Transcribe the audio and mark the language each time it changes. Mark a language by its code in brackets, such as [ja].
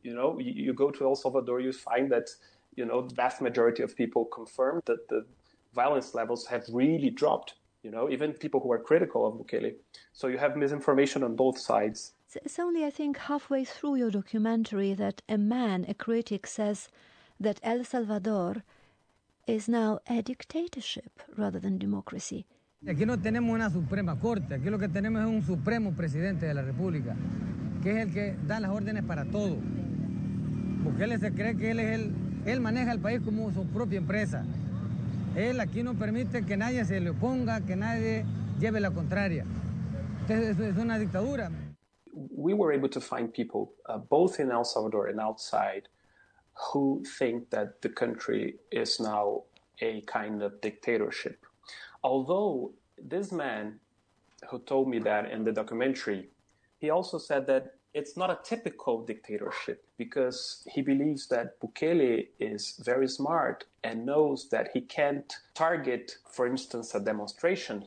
[en] You know, you go to El Salvador, you find that, you know, the vast majority of people confirm that the violence levels have really dropped, you know, even people who are critical of Bukele. So you have misinformation on both sides. It's only, I think, halfway through your documentary that a man, a critic, says that El Salvador is now a dictatorship rather than democracy. [es] Aquí no tenemos una Suprema Corte. Aquí lo que tenemos es un Supremo Presidente de la República, que es el que da las órdenes para todo. Porque él se cree que él es el... Él maneja el país como su propia empresa. Él aquí no permite que nadie se le oponga, que nadie lleve la contraria. Entonces, eso es una dictadura. [en] We were able to find people, both in El Salvador and outside, who think that the country is now a kind of dictatorship. Although this man who told me that in the documentary, he also said that it's not a typical dictatorship because he believes that Bukele is very smart and knows that he can't target, for instance, a demonstration.